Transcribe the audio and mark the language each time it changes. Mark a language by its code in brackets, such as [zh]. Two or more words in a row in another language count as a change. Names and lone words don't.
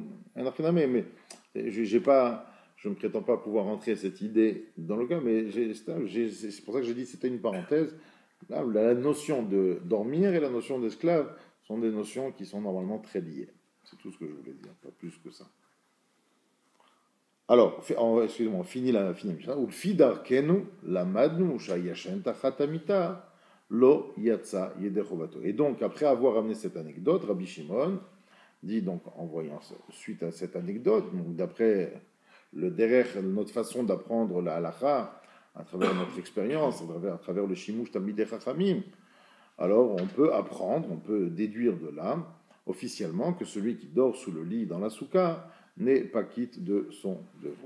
[fr] Mais je ne prétends pas pouvoir rentrer cette idée dans le cas, mais c'est pour ça que j'ai dit que c'était une parenthèse. Là, la notion de dormir et la notion d'esclave sont des notions qui sont normalement très liées. C'est tout ce que je voulais dire, pas plus que ça. Alors, excusez-moi, on finit la Mishnah. [he] ומדרכנו למדנו שהישן תחת המיטה לא יצא ידי חובתו. [fr] Et donc, après avoir amené cette anecdote, Rabbi Shimon dit donc, en voyant suite à cette anecdote, donc d'après le derech, notre façon d'apprendre la halakha, à travers notre expérience, à travers le [he] שימוש תלמידי חכמים, [fr] alors on peut apprendre, on peut déduire de là, officiellement, que celui qui dort sous le lit dans la soukha n'est pas quitte de son devoir.